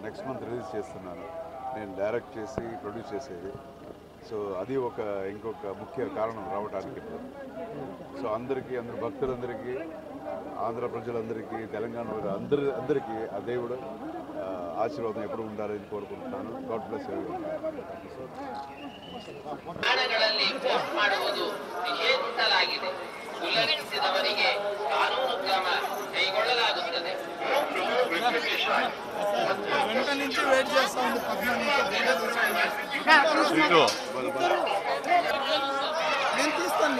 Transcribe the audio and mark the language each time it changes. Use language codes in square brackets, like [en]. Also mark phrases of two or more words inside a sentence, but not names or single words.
[en] next month release [te] చేస్తున్నాను. నేను డైరెక్ట్ చేసి ప్రొడ్యూస్ చేసేది. సో అది ఇంకొక ముఖ్య కారణం రావడానికి. సో అందరూ భక్తులందరికీ, ఆంధ్ర ప్రజలందరికీ, తెలంగాణ అందరికీ ఆ దేవుడు ఆశీర్వాదం ఎప్పుడు ఉండాలని కోరుకుంటున్నాను. [en] God bless everyone. [kn] ಠಾಣೆಗಳಲ್ಲಿ ಪೋಸ್ಟ್ ಮಾಡುವುದು ನಿಷೇಧಿಸಲಾಗಿದೆ. ಉಲ್ಲಂಘಿಸಿದವರಿಗೆ ಕಾನೂನು ಕ್ರಮ ಕೈಗೊಳ್ಳಲಾಗುತ್ತದೆ. [te] గంట నుంచి వెయిట్ చేస్తా ఉంది. 10 నేను తీస్తాను.